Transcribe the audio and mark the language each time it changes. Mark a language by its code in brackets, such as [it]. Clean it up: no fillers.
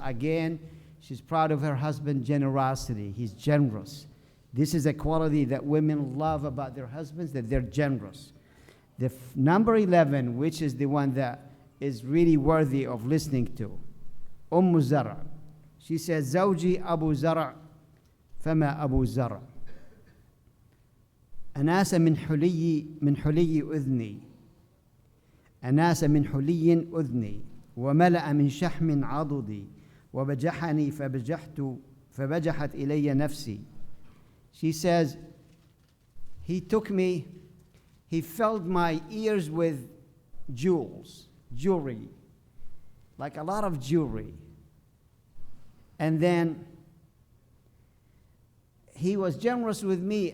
[en] Again, she's proud of her husband's generosity. He's generous. This is a quality that women love about their husbands, that they're generous. Number 11, which is the one that is really worthy of listening to, Zara. She says, [ar] زوجي أبو زرع فما أبو زرع. أناس من حلي أذني. أناس من حلي أذني وملأ من شحم عضدي وبجحني فبجحت إلي نفسي. [en] She says, he took me, he filled my ears with jewelry, like a lot of jewelry. And then he was generous with me.